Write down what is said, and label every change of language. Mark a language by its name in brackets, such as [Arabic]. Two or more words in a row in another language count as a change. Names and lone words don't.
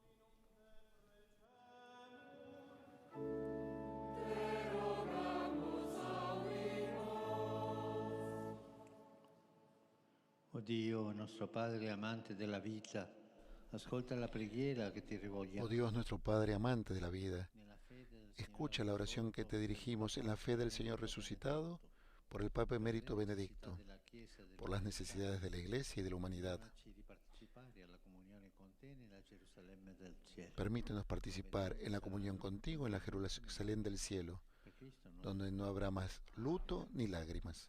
[Italian] Oh Dio, nostro Padre amante della vita, ascolta la preghiera che ti rivolgiamo. [Spanish] Oh Dios, nuestro Padre amante de la vida, escucha la oración que te dirigimos en la fe del Señor resucitado, por el Papa Emérito Benedicto, por las necesidades de la Iglesia y de la humanidad. Permítenos participar en la comunión contigo en la Jerusalén del cielo, donde no habrá más luto ni lágrimas.